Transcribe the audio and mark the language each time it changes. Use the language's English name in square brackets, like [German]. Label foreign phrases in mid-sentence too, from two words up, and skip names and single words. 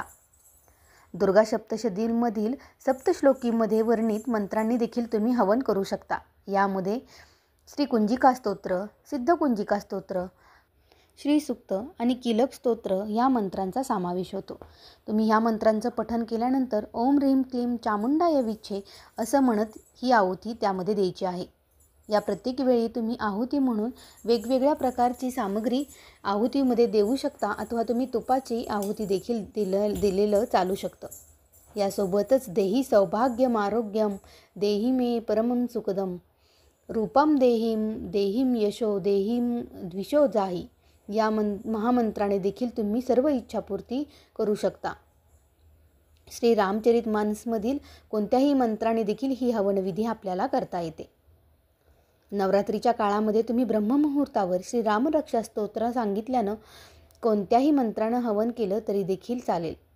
[Marathi] दुर्गा सप्तशतीमधील सप्तश्लोकीमध्ये वर्णित मंत्रांनी देखील तुम्ही हवन करू शकता. यामध्ये श्री कुंजिका स्तोत्र, सिद्ध कुंजिका स्तोत्र, श्री सूक्त आणि कीलक स्तोत्र या मंत्रांचा समावेश होतो. तुम्ही ह्या मंत्रांचं पठण केल्यानंतर [Sanskrit] ओम ह्रीं क्लीं चामुंडाय विच्छे [Marathi] असं म्हणत ही आहुती त्यामध्ये द्यायची आहे. या प्रत्येक वेळी तुम्ही आहुती म्हणून वेगवेगळ्या प्रकारची सामग्री आहुतीमध्ये देऊ शकता अथवा तुम्ही तुपाची आहुती देखील दिलेलं चालू शकतं. [Sanskrit] यासोबतच देही सौभाग्यम आरोग्यम देही मे परमं सुखदम रूपम देहीम यशो देहीम द्विषो जाही [Marathi] या महामंत्राने देखील तुम्ही सर्व इच्छापूर्ती करू शकता. श्री रामचरितमानसमधील कोणत्याही मंत्राने देखील ही हवनविधी आपल्याला करता येते. नवरात्रीच्या काळामध्ये तुम्ही ब्रह्ममुहूर्तावर श्री रामरक्षा स्तोत्र सांगितल्यानं कोणत्याही मंत्रानं हवन केलं तरी देखील चालेल.